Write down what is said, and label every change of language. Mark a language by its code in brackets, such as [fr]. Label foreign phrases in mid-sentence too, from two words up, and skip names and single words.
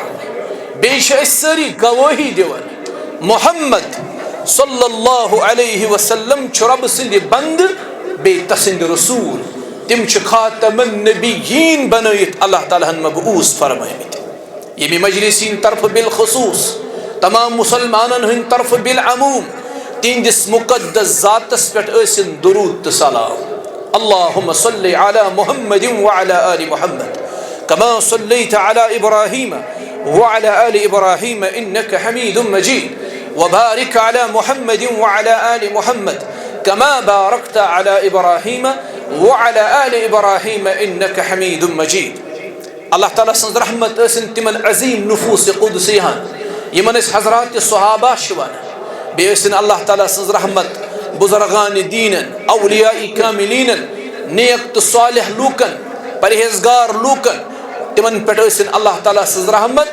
[ks] بیٚیہِ چھِ أسۍ سٲری گوٲہی دِوان محمد [ar] صلی اللہ علیہ وسلم [ks] چھُ رۄبہٕ سٕنٛدِ بنٛدٕ بیٚیہِ تسٕنٛدِ رسوٗل. تِم چھِ [ar] خاتم النبیین [ks] بنٲیِتھ اللہ تعالیٰ ہن مبعوث فرمٲمٕتۍ. ییٚمہِ مجلس ہِنٛدِ طرفہٕ بالخصوٗص تمام مسلمانن ہٕنٛدِ طرفہٕ بالعموم تِہنٛدِس مقدس ذاتس پٮ۪ٹھ ٲسِن درود تہٕ سلام. [ar] اللهم صل على محمد وعلى آل محمد كما صليت على إبراهيم وعلى آل إبراهيم إنك حميد مجيد وبارك على محمد وعلى آل محمد كما باركت على إبراهيم وعلى آل إبراهيم إنك حميد مجيد. [ks] اللہ تعالیٰ سٕنٛز رحمت ٲسِن تِمن عظیٖم نفوٗس قُدسیٖہن یِمن أسۍ حضرات صحابہ چھِ وَنان. بیٚیہِ ٲسِن اللہ تعالیٰ سٕنٛز رحمت بُزرگانِ دیٖنن اولیاء کاملینن نیک تہٕ صالح لوٗکن پرہیزگار لوٗکن تِمن پٮ۪ٹھ ٲسِن اللہ تعالیٰ سٕنٛز رحمت.